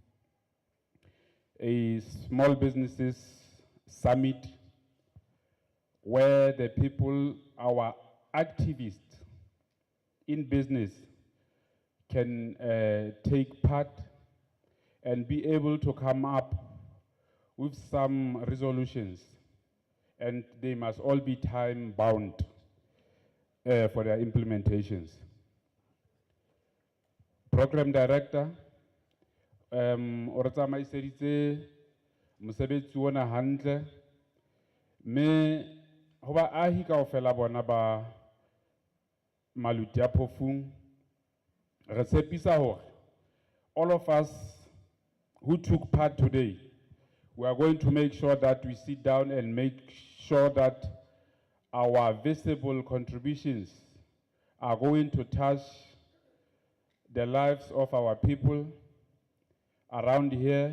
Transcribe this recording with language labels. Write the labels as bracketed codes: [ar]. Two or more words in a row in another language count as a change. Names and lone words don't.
[en] a small businesses summit where the people, our activists in business, can take part and be able to come up with some resolutions, and they must all be time bound for their implementations. Program Director, [st] o re tsamaiseditse mosebetsi ona hantle, me ho baahi kaofela bona ba Maluti a Phofung re tshepisa hore [en] all of us who took part today, we are going to make sure that we sit down and make sure that our visible contributions are going to touch the lives of our people around here.